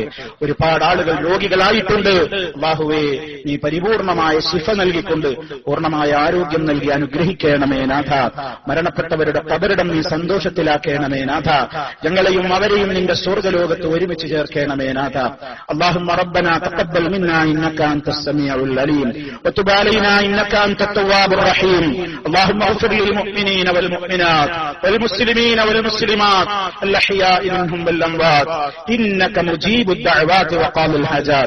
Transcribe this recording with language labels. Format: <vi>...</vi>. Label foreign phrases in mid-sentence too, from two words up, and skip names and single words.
<ml>ഒരുപാട് ആളുകൾ രോഗികളായിട്ടുണ്ട്. അല്ലാഹുവേ, നീ പരിപൂർണമായ ശിഫ നൽകിക്കൊണ്ട് പൂർണ്ണമായ ആരോഗ്യം നൽകി അനുഗ്രഹിക്കണമേ നാഥ. മരണപ്പെട്ടവരുടെ ഖബറിടം നീ സന്തോഷത്തിലാക്കണമേ നാഥ. ഞങ്ങളെയും അവരെയും നിന്റെ സ്വർഗ്ഗലോകത്ത് ഒരുമിച്ച് ചേർക്കണമേ നാഥ.</ml> <ar>اللهم ربنا تقبل منا إنك أنت السميع العليم وتب علينا إنك أنت التواب الرحيم. اللهم اغفر للمؤمنين والمؤمنات والمسلمين والمسلمات الأحياء منهم والأموات إنك مجيب الدعوات وقاضي الحاجات.</ar>